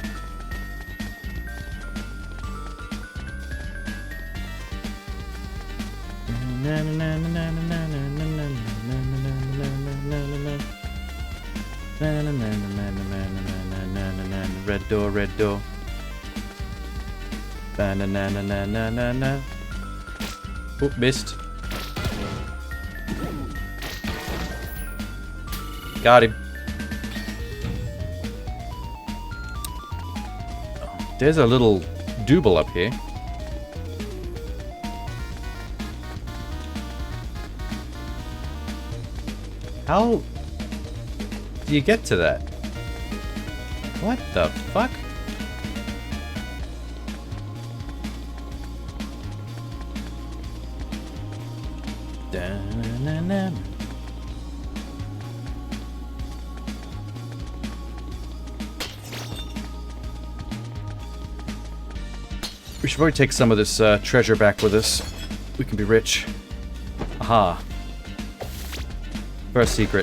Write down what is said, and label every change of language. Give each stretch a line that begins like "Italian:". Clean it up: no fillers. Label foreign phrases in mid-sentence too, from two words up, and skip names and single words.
English: Red door, red door. Ba-na-na-na-na-na-na-na. Oop, missed. Got him. There's a little dooble up here. How do you get to that? What the fuck? Da-na-na-na. We should probably take some of this treasure back with us. We can be rich. Aha. First secret.